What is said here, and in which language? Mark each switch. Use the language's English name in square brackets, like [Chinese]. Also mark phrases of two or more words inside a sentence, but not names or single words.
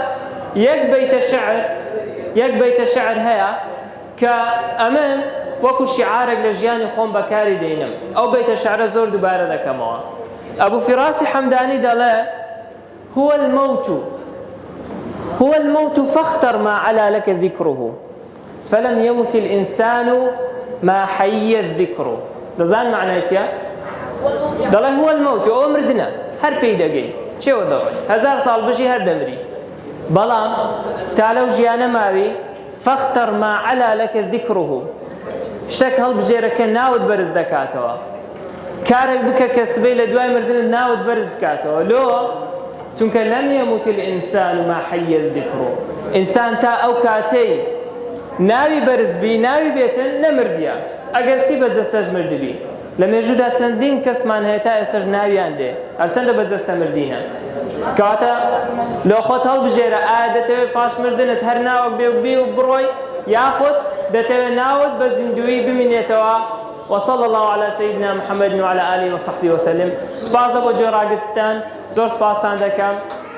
[Central Kurdish] یەک بەیتە شعر هەیە کە ئەمن وەکو شیعارێک لە ژیانی خۆم بەکاری دێنم ئەو بەیتە شعرە زۆر دووبارە دەکەمەوە ئەبوو فیراسی حەمدانی دەڵێ [Arabic] هو الموت فاختر ما علا لك ذكره فلم يمت الإنسان ما حي الذكر [Central Kurdish] دەزان معنای چییە؟ دەڵێ [Arabic] هو الموت [Central Kurdish] ئەو مردنە هەر پێی دەگەی چێوە دەڕۆی 1000 ساڵ بژی هەر دەمری بەڵام تا لەو ژیانە ماوی [Arabic] فاختر ما علا لك ذكره [Central Kurdish] شتێک هەڵبژێرە کە ناوت بەرز دەکاتەوە کارێک بکە کە سبەی لە دوای مردنت ناوت بەرز بکاتەوە لۆ چونکە لەم [Arabic] يموت الإنسان ما حي الذكر [Central Kurdish] ئینسان تا ئەو کاتەی ناوی بەرزبی ناوی بێتن نەمردیە ئەگەر چی بەجەستەش مردبی لە مێژوودا چەندین کەسمان هەیە تا ئێستاش ناویان دێ هەرچەندە بەجەستە مردینە کەواتە لۆ خۆت هەڵبژێرە ئایا دەتەوێت پاش مردنت هەر ناوەک بێ و بڕۆی یاخود دەتەوێت ناوت بە زیندوی بمینێتەوە [Arabic] وصلى الله على سيدنا محمد وعلى آله وصحبه وسلم [Central Kurdish] سپاس بۆ جۆراگرتن زۆر سپاسان دەکەم